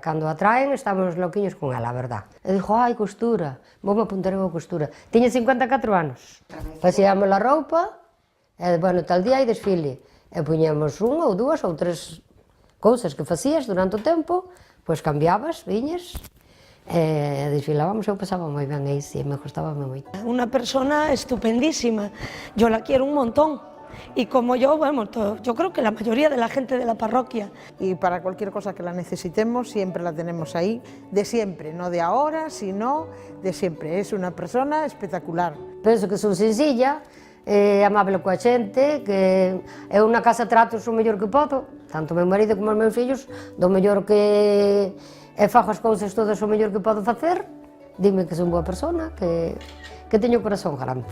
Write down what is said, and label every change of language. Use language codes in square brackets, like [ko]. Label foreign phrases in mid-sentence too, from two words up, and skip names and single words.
[gl] Cando a traen, estamos loquiños con ela, a verdad. E dixo, ai, costura, voume apuntar eu a costura. Tiña 54 anos. Facíamos a roupa, e, bueno, tal día hai desfile. E puñamos unha ou 2 ou 3 cousas que facías durante o tempo, pois cambiabas, viñas, e desfilábamos, eu pasaba moi ben aí, sí, me gustaba moito. [es] Una persona estupendísima, yo la quiero un montón. Y como yo, bueno, yo creo que la mayoría de la gente de la parroquia. Y para cualquier cosa que la necesitemos, siempre la tenemos ahí, de siempre, no de ahora, sino de siempre. Es una persona espectacular. [gl] Penso que son sencilla, amable coa xente, que eu na casa trato o mellor que podo, tanto o meu marido como os meus fillos, do mellor que fago as cousas todas o mellor que podo facer, dime que son boa persona, que teño o corazón grande.